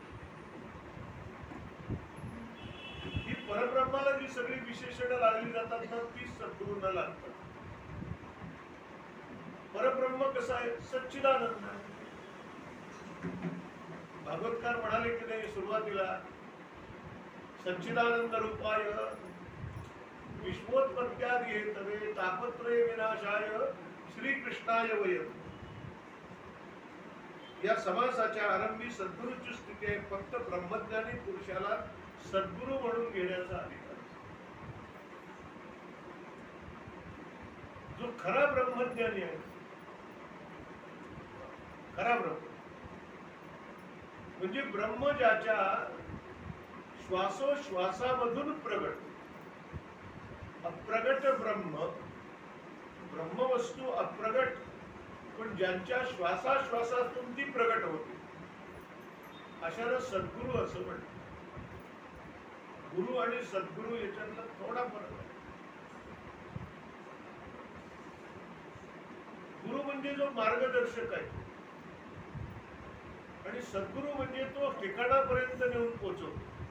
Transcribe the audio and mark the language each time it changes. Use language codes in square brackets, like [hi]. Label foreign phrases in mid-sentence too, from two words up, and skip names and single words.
[mr] ही परब्रह्माला जी सगळी विशेषणं लागली जातात ना ती सद्गुरूंना लागतात. परब्रह्म कसं आहे? सच्चिदानंद. भागवतकार म्हणाले की नाही सुरुवातीला, [sa] सच्चिदानंद रूपाय विश्वोत्पत्त्यादि हेतवे तापत्रय विनाशाय श्रीकृष्णाय वयम्. [mr] या समासाच्या आरंभी सद्गुरूची स्थिती आहे. फक्त ब्रह्मज्ञानी पुरुषाला सद्गुरू म्हणून घेण्याचा अधिकार. जो खरा ब्रह्मज्ञानी आहे, खरा ब्रह्म म्हणजे ब्रह्म ज्याच्या श्वासोश्वासामधून प्रगट. अप्रगट ब्रह्म, ब्रह्मवस्तू अप्रगट, पण ज्यांच्या श्वासाश्वासातून ती प्रगट होते अशाला सद्गुरू असं म्हणतात. गुरु आणि सद्गुरू याच्यातला थोडा फरक आहे. गुरु म्हणजे जो मार्गदर्शक आहे आणि सद्गुरू म्हणजे तो ठिकाणापर्यंत नेऊन पोहोचवतो.